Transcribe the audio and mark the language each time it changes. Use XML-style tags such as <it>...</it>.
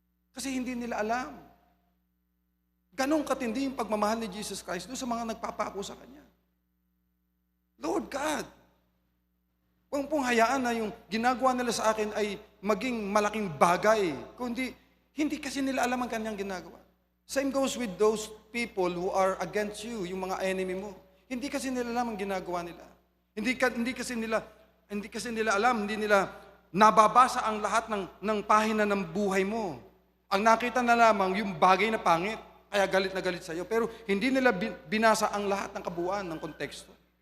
<tl>Kasi hindi nila alam. Ganong katindi yung pagmamahal ni Jesus Christ doon sa mga nagpapako sa Kanya. Lord God, huwag pong hayaan na yung ginagawa nila sa akin ay maging malaking bagay. Kundi, hindi kasi nila alam ang Kanyang ginagawa.</tl> <en>Same goes with those people who are against you,</en> <tl>yung mga enemy mo. Hindi kasi nila alam ang ginagawa nila. Hindi kasi nila alam, hindi nila nababasa ang lahat ng pahina ng buhay mo. Ang nakita na lamang yung bagay na pangit, kaya galit na galit sa iyo. Pero hindi nila binasa ang lahat ng kabuuan ng konteksto.</tl>